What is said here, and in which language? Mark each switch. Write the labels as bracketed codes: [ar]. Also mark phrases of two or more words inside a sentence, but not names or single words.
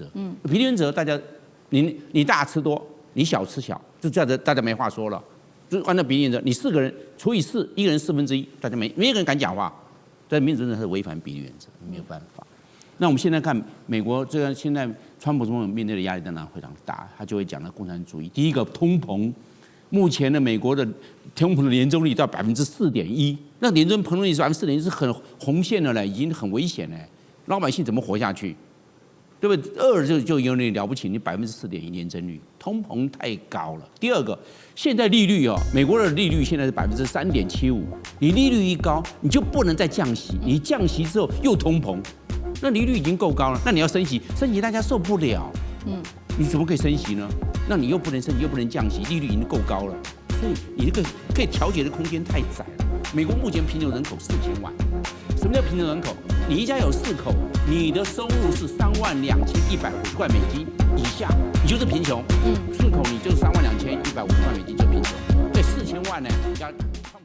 [zh] 比例原則，大家你大吃多，你小吃小，就這樣子，大家沒話說了。就按照比例原則，你4個人除以4，一個人1/4，大家沒一個人敢講話。在民主政治是違反比例原則，沒有辦法。那我們現在看美國這個現在川普總統面對的壓力當然非常大，他就會講到共產主義。第一個通膨，目前的美國的通膨的年增率到4.1%，那年增膨率是4.1%，是很紅線的了，已經很危險了。老百姓怎麼活下去？對不對？2就有點了不起，你4.1%年增率，通膨太高了。第二個，現在利率美國的利率現在是3.75%，你利率一高，你就不能再降息，你降息之後又通膨，那利率已經夠高了，那你要升息，大家受不了。你怎麼可以升息呢？那你又不能升息，又不能降息，利率已经夠高了，所以你这個可以調節的空間太窄了。美國目前貧窮人口4000萬，什麼叫貧窮人口？你一家有4口，你的收入是32150塊美金以下，你就是貧窮。4口你就32150塊美金就貧窮。对，4000萬呢，人家。